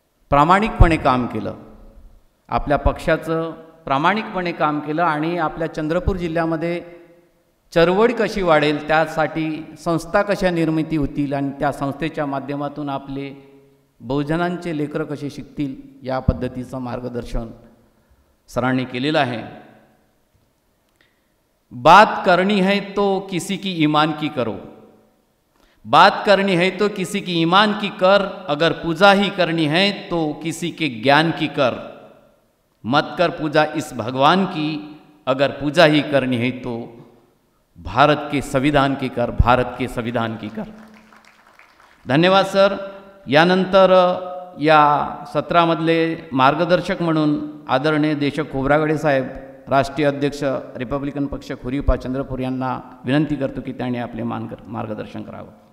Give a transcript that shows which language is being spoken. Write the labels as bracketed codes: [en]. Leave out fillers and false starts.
[mr] प्रामाणिकपणे काम केलं, आपल्या पक्षाचं प्रामाणिकपणे काम केलं आणि आपल्या चंद्रपूर जिल्ह्यामध्ये चळवळ कशी वाढेल त्यासाठी संस्था कशा निर्मिती होतील आणि त्या संस्थेच्या माध्यमातून आपले बहुजनांचे लेकरं कसे शिकतील या पद्धतीचं मार्गदर्शन सरांनी केलेलं आहे. [hi] बात करनी है तो किसी की ईमान की करो, बात करनी है तो किसी की ईमान की कर, अगर पूजा ही करनी है तो किसी के ज्ञान की कर, मत कर पूजा इस भगवान की, अगर पूजा ही करनी है तो भारत के संविधान की कर, भारत के संविधान की कर. [mr] धन्यवाद सर. यानंतर या सत्रामधले मार्गदर्शक म्हणून आदरणीय देशक खोब्रागडे साहेब, राष्ट्रीय अध्यक्ष रिपब्लिकन पक्ष खुरीपा चंद्रपूर यांना विनंती करतो की त्यांनी आपले मार्गदर्शन करावं.